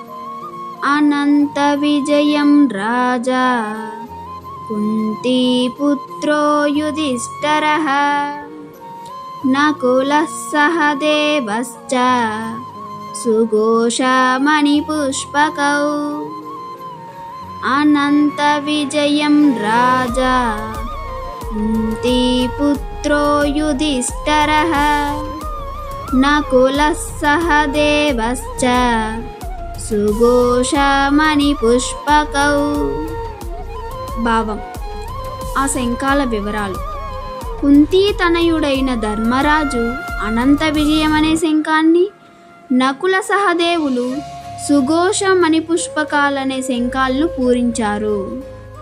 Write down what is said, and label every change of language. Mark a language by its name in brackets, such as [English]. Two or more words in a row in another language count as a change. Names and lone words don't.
[Sanskrit] अनन्तविजयं राजा कुन्तीपुत्रो युधिष्ठिरः नकुलः सहदेवश्च सुघोषमणिपुष्पकौ। अनन्तविजयं राजा कुन्तीपुत्रो युधिष्ठिरः नकुलः सहदेवश्च సుఘోషమణిపుష్పకౌ। [Telugu] భావం: ఆ శంఖాల వివరాలు. కుంతీ తనయుడైన ధర్మరాజు అనంత విజయం అనే శంఖాన్ని, నకుల సహదేవులు సుఘోష మణిపుష్పకాలనే శంఖాలను పూరించారు.